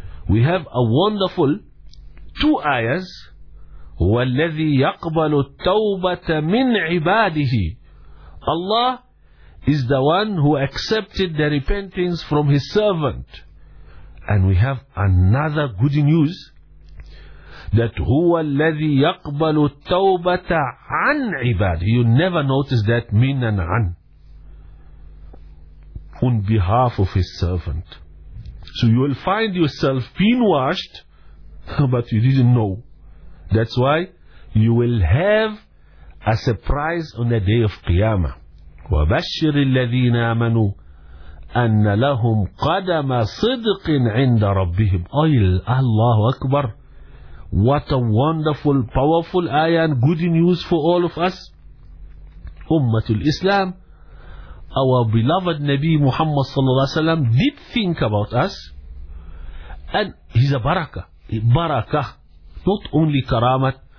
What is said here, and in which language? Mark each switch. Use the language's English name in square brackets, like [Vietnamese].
[English] We have a wonderful two ayahs. [Arabic] وَالَّذِي يَقْبَلُ التَّوْبَةَ مِنْ عِبَادِهِ. [English] Allah is the one who accepted the repentance from his servant. And we have another good news. That [Arabic] هو الذي يقبل التوبة عن عباده. [English] You never notice that من and عن. On behalf of his servant. So you will find yourself being washed, but you didn't know. That's why you will have a surprise on the day of Qiyamah. [Arabic] وبشر الذين آمنوا أن لهم قدم صدق عند ربهم. الله أكبر. [English] What a wonderful, powerful ayah and good news for all of us. Ummatul Islam, our beloved Nabi Muhammad sallallahu alaihi wasallam did think about us. And he's a barakah. Barakah. Not only karamat.